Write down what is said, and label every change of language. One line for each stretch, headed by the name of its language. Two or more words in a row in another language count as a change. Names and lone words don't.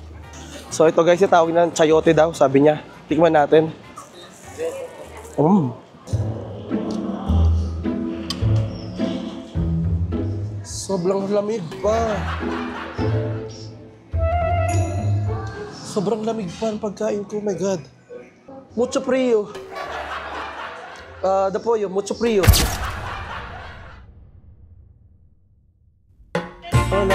Filipino: So ito guys, yung tawag ng chayote daw, sabi niya. Tikman natin. Sobrang lamig pa. Sobrang lamig pa ang pagkain ko,
English: oh my God.
Spanish: Mucho frio. The pollo, mucho frio. Hola.